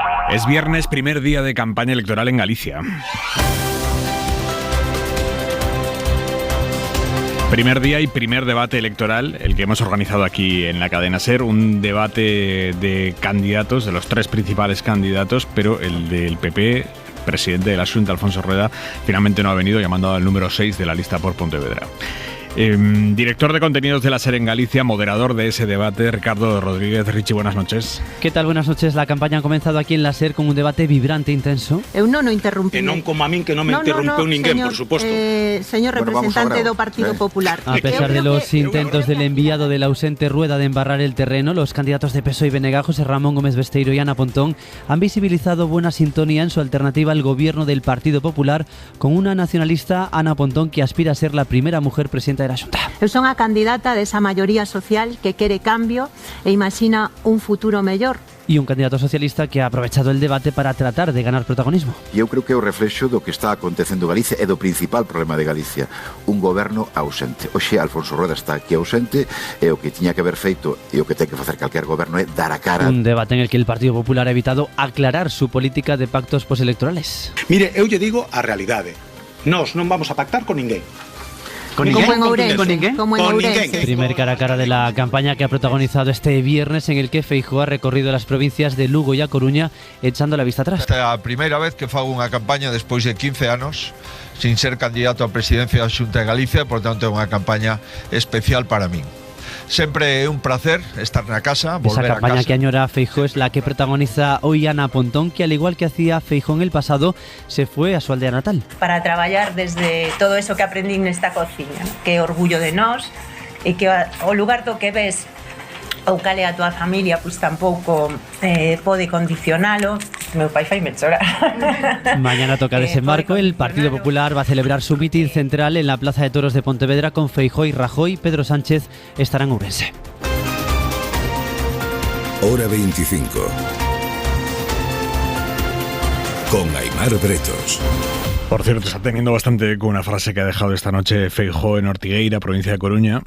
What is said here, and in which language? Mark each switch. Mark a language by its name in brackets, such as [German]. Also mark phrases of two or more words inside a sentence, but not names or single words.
[Spanish] Es viernes, primer día de campaña electoral en Galicia. Primer día y primer debate electoral, el que hemos organizado aquí en la cadena SER, un debate de candidatos, de los tres principales candidatos, pero el del PP, presidente de la Xunta, Alfonso Rueda, finalmente no ha venido y ha mandado al número 6 de la lista por Pontevedra. Director de contenidos de la SER en Galicia, moderador de ese debate, Ricardo Rodríguez. Richi, buenas noches. ¿Qué tal? Buenas noches. La campaña ha comenzado aquí en la SER con un debate vibrante e intenso. [Galician] Eu non interrumpí. E non como a min que non me interrumpeu ninguén, por suposto. Señor representante do Partido Popular. [Spanish] A pesar de los intentos del enviado del ausente Rueda de embarrar el terreno, los candidatos de PSOE y BNG, José Ramón Gómez Besteiro y Ana Pontón, han visibilizado buena sintonía en su alternativa al gobierno del Partido Popular, con una nacionalista, Ana Pontón, que aspira a ser la primera mujer presidenta de la Xunta. [Galician] Eu son a candidata desa maioría social que quere cambio e imagina un futuro mellor. [Spanish] Y un candidato socialista que ha aprovechado el debate para tratar de ganar protagonismo. [Galician] Eu creo que é o reflexo do que está acontecendo en Galicia e do principal problema de Galicia, un goberno ausente. Oxe, Alfonso Rueda está aquí ausente e o que tiña que haber feito e o que ten que facer calquer goberno é dar a cara. [Spanish] Un debate en el que el Partido Popular ha evitado aclarar su política de pactos postelectorales. [Galician] Mire, eu lle digo a realidade. Nós non vamos a pactar con ninguén. Como en Ourense. [Spanish] Primer cara a cara de la campaña que ha protagonizado este viernes, en el que Feijóo ha recorrido las provincias de Lugo y A Coruña echando la vista atrás. [Galician] Esta é a primeira vez que fago unha campaña despois de 15 anos sin ser candidato a presidencia da Xunta de Galicia, por tanto é unha campaña especial para min. Sempre é un placer estar na casa, volver [Spanish] Esa campaña [Galician] a casa. [Spanish] que añora Feijóo es la que protagoniza hoy Ana Pontón, que al igual que hacía Feijóo en el pasado, se fue a su aldea natal. [Galician] Para traballar desde [Spanish] todo eso que aprendí [Galician] nesta cociña, que é orgullo de nós, e que o lugar do que ves ou cale a tua familia, pois tampouco pode condicionalo. Meu pai faime chorar. [Spanish] Mañana toca desembarco. El Partido Popular va a celebrar su mitin central en la Plaza de Toros de Pontevedra con Feijóo y Rajoy. Pedro Sánchez estará en Ourense. Hora 25. Con Aimar Bretos. Por cierto, está teniendo bastante eco una frase que ha dejado esta noche Feijóo en Ortigueira, provincia de Coruña.